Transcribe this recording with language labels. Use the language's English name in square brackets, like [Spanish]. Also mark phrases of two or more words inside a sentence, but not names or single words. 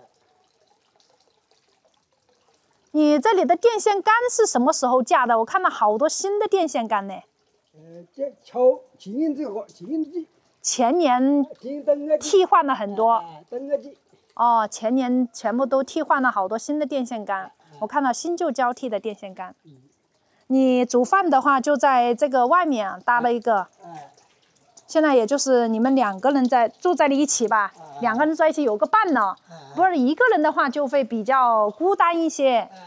[Chinese] 你這裡的電線桿是什麼時候架的？我看到好多新的電線桿呢。前年替換了很多。哦，前年全部都替換了好多新的電線桿。我看到新舊交替的電線桿。你煮飯的話就在這個外面搭了一個。現在也就是你們2個人住在一起吧，2個人在一起有個伴呢。不是一個人的話就會比較孤單一些。